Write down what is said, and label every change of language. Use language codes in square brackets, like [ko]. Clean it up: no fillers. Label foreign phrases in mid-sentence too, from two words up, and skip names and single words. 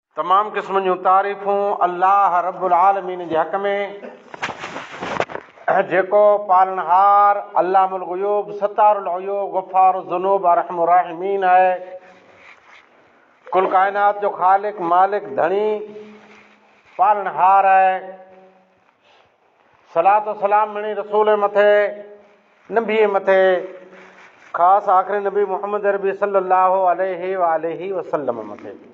[sd] तमाम क़िस्म जूं तारीफ़ूं अल्लाह [ar] رب العالمين [sd] जे हक़ में, जेको पालनहार [ar] علام الغيوب ستار العيوب غفار الذنوب أرحم الراحمين [sd] आहे। कुल काइनात जो ख़ालिक मालिक धणी पालनहार आहे। [ar] صلاة وسلام [sd] मिणी रसूल मथे नबी मथे, ख़ासि आख़िरी नबी मुहम्मद अरबी [ar] صلى الله عليه وسلم [sd] मथे।